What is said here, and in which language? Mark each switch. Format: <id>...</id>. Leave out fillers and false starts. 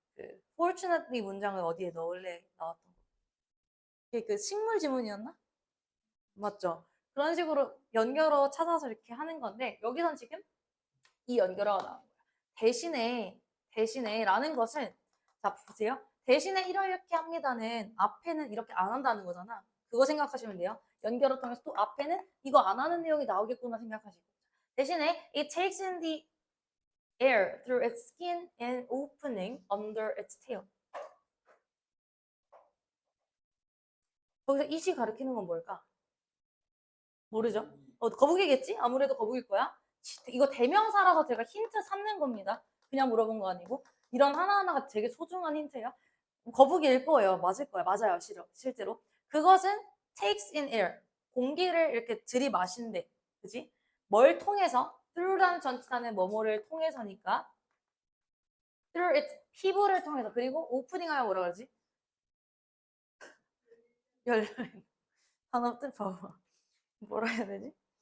<ko>그 fortunately 문장을 어디에 넣을래 나왔던 거. 그게 그 식물 지문이었나? 맞죠? 그런 식으로 연결어 찾아서 이렇게 하는 건데 여기선 지금 이 연결어가 나온 거예요. 대신에 라는 것은 자 보세요. 대신에 이렇게 합니다는 앞에는 이렇게 안 한다는 거잖아. 그거 생각하시면 돼요. 연결어 통해서 또 앞에는 이거 안 하는 내용이 나오겠구나 생각하시고 대신에</ko> <en>it takes in the air through its skin and opening under its tail.</en> <ko>거기서 이시 가리키는 건 뭘까? 모르죠? 거북이겠지? 아무래도 거북일 거야. 이거 대명사라서 제가 힌트 삼는 겁니다. 그냥 물어본 거 아니고. 이런 하나하나가 되게 소중한 힌트예요. 거북이일 거예요. 맞을 거야. 맞아요. 실제로. 그것은</ko> <en>takes in air.</en> <ko>공기를 이렇게 들이마신대. 그지? 뭘 통해서? through라는 전치사는 뭐뭐를 통해서니까.</ko> <en>through its</en> <ko>피부를 통해서. 그리고 오프닝 하면 뭐라 그러지? 열려. 단어 뜻 봐봐. 뭐라 해야 되지?</ko>